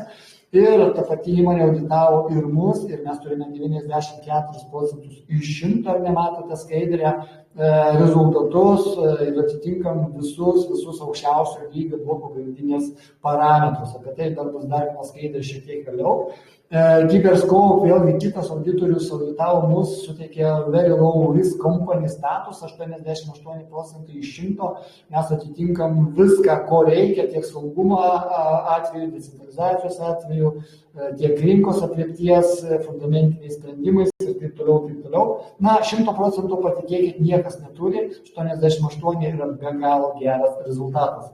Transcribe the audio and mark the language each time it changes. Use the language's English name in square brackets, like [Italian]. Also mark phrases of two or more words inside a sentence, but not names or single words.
[Lithuanian] Ir ta pati įmonė auditavo ir mus, ir mes turime 94% iš 100, ar nematote skaidrę, rezultatus ir atitinkam visus aukščiausio lygio blokų grandinės parametrus. Apie tai dar bus dar vienas skaidrė šiek tiek vėliau. Giberscope, vėlgi kitas auditorius auditavo mus, suteikė [English] very low risk company status, [Lithuanian] 88% iš 100, mes atitinkam viską, ko reikia, tiek saugumo atveju, decentralizacijos atveju, tiek rinkos aprėpties, fundamentiniais sprendimais ir taip toliau. Na, 100% patikėkit, niekas neturi, 88 yra be galo geras rezultatas.